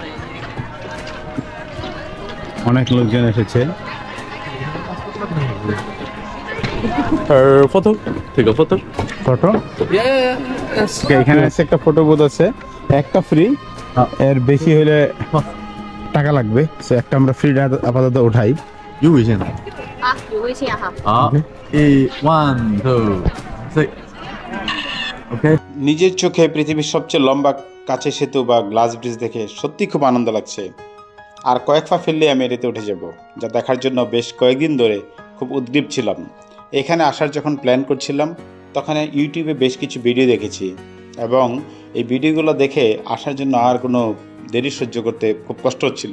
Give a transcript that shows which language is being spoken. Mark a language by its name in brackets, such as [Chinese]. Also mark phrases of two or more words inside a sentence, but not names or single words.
[Bangla] অনেক লোকজন এসেছে। ফটো ঠিক আছে, ফটো এখানে আছে, একটা [English] photo booth [Bangla] আছে, একটা ফ্রি, এর বেশি হলে টাকা লাগবে, সো একটা আমরা ফ্রি আপাতত উঠাই। [Chinese] 有微信的。啊，有微信哈。好，1 2 3 OK。 [Bangla] নিজের চোখে পৃথিবীর সবচেয়ে লম্বা কাচের সেতু বা [English] glass bridge [Bangla] দেখে সত্যি খুব আনন্দ লাগছে। আর কয়েক পা ফেললে আমি এটাতে উঠে যাব, যা দেখার জন্য বেশ কয়েকদিন ধরে খুব উদ্গ্রীব ছিলাম। এখানে আসার যখন প্ল্যান করছিলাম তখন ইউটিউবে বেশ কিছু ভিডিও দেখেছি এবং এই ভিডিওগুলো দেখে আসার জন্য আর কোনো দেরি সহ্য করতে খুব কষ্ট হচ্ছিল।